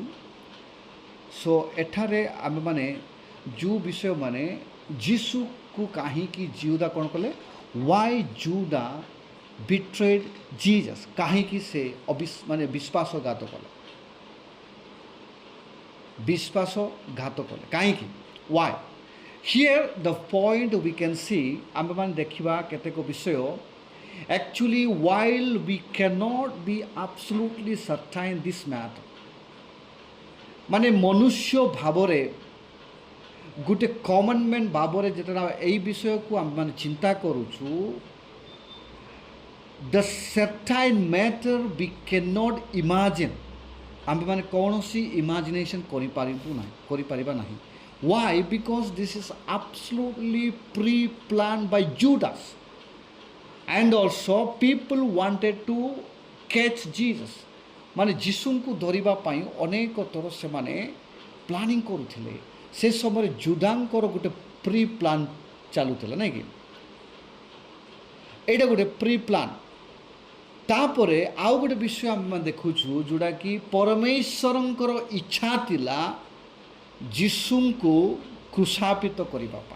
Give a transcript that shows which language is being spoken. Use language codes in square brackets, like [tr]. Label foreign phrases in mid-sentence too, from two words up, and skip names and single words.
[or] ସୋ ଏଠାରେ ଆମେମାନେ ଯେଉଁ ବିଷୟ ମାନେ ଯୀଶୁକୁ କାହିଁକି ଜିଉଦା କ'ଣ କଲେ, [en] why Judas betrayed Jesus, [or] କାହିଁକି ସେ ମାନେ ବିଶ୍ୱାସଘାତ କଲେ, ବିଶ୍ୱାସଘାତ କଲେ କାହିଁକି, ୱାଇ। [en] here the point we can see, [or] ଆମେମାନେ ଦେଖିବା କେତେକ ବିଷୟ। [en] Actually, while we cannot be absolutely certain this matter, [or] ମାନେ ମନୁଷ୍ୟ ଭାବରେ ଗୋଟେ କମନମେଣ୍ଟ ଭାବରେ ଯେତେଟା ଏଇ ବିଷୟକୁ ଆମେମାନେ ଚିନ୍ତା କରୁଛୁ, [en] the certain matter we cannot imagine, [or] ଆମେମାନେ କୌଣସି ଇମାଜିନେସନ୍ କରିପାରିବା ନାହିଁ। Why? [en] Because this is absolutely pre-planned by Judas. And also people wanted to catch Jesus, [or] ମାନେ ଯୀଶୁଙ୍କୁ ଧରିବା ପାଇଁ ଅନେକ ଥର ସେମାନେ ପ୍ଲାନିଂ କରୁଥିଲେ। ସେ ସମୟରେ ଯୁଦାଙ୍କର ଗୋଟେ [en] pre plan [or] ଚାଲୁଥିଲା, ନାଇଁ କି, ଏଇଟା ଗୋଟେ [en] pre plan. [or] ତାପରେ ଆଉ ଗୋଟେ ବିଷୟ ଆମେ ଦେଖୁଛୁ ଯେଉଁଟାକି ପରମେଶ୍ୱରଙ୍କର ଇଚ୍ଛା ଥିଲା ଯୀଶୁଙ୍କୁ କ୍ରୁଶାପିତ କରିବା ପାଇଁ।